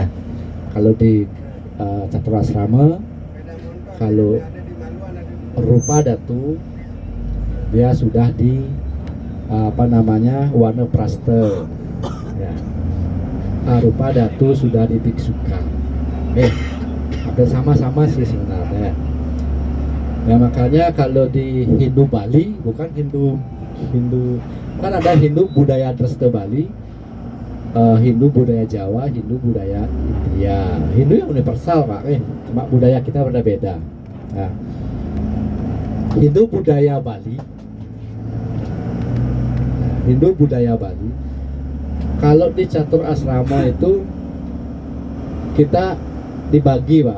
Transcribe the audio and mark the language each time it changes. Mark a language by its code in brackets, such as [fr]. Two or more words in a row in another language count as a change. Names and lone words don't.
[id] Kalau di Caturasrama, kalau Rupa Datu dia sudah di Wana Prasta, ya. Arupa Datu sudah di Biksuka. Hampir sama-sama sih sebenarnya. Ya makanya kalau di Hindu Bali, bukan Hindu kan ada Hindu budaya Dresta Bali, Hindu budaya Jawa, Hindu budaya India. Hindu yang universal Pak, cuma budaya kita berbeda. Nah, Hindu budaya Bali, Hindu budaya Bali, kalau di Catur Asrama itu kita dibagi Pak.